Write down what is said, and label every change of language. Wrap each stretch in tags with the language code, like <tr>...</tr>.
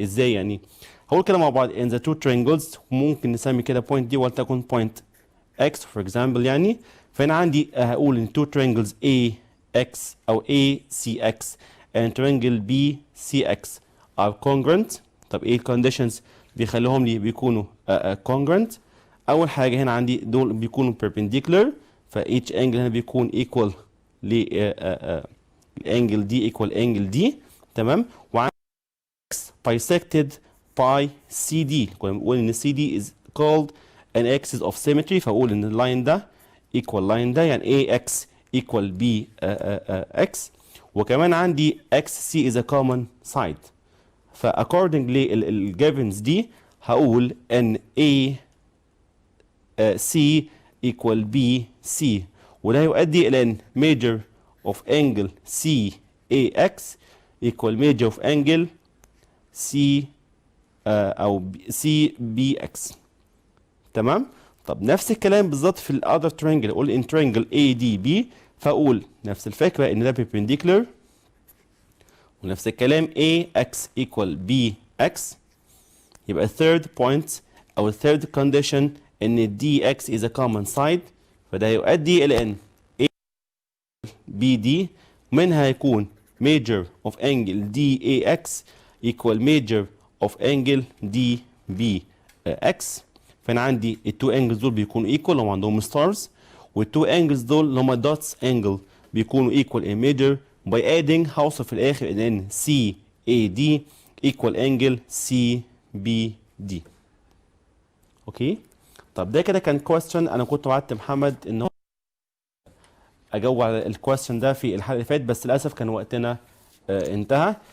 <ar>ازاي يعني؟ هقول كده مع بعض</ar> <en>in the two triangles،</en> <ar>ممكن نسمي كده point دي ولتكن point x</ar> <en>for example</en> <ar>يعني. فانا عندي هقول ان</ar> <en>two triangles AX او ACX and triangle BCX are congruent.</en> <ar>طب ايه الكونديشنز بيخليهم لي بيكونوا congruent؟ اول حاجه هنا عندي دول بيكونوا</ar> <en>perpendicular،</en> <ar>ف</ar> <en>each angle</en> <ar>هنا بيكون equal ل الانجل دي equal angle دي. تمام. وعندي</ar> <en>x bisected by CD.</en> <ar>كنا بنقول ان</ar> <en>CD is called an axis of symmetry،</en> <ar>فاقول ان اللاين ده equal line ده يعني AX equal BX. وكمان عندي</ar> <en>XC is a common side. فaccording للجيفنز دي هقول ان AC equal BC،</en> <ar>وده يؤدي الى ان</ar> <en>measure of angle CAX equal measure of angle C او CBX.</en> <ar>تمام. طب نفس الكلام بالظبط في الاذر ترينجل، اقول ان ترينجل ADB، فاقول نفس الفكره ان ده</ar> <en>perpendicular،</en> <ar>ونفس الكلام AX equal BX.</ar> <en>يبقى third point او third condition ان DX is a common side،</en> <ar>فده يؤدي الى ان</ar> <en>BD منها يكون measure of angle DAX equal measure of angle DBX.</en> <ar>فانا عندي التو انجلز دول بيكونوا equal لو عندهم stars، والتو انجلز دول اللي هم</ar> <en>dots angle</en> <ar>بيكونوا</ar> <en>equal in measure. by adding</en> <ar>هوصل في الاخر ان</ar> <en>CAD equal angle CBD. Okay.</en> <ar>طب ده كده كان كويستشن، انا كنت وعدت محمد ان هو اجاوب على الكويستشن ده في الحلقه اللي فاتت، بس للاسف كان وقتنا انتهى.</ar>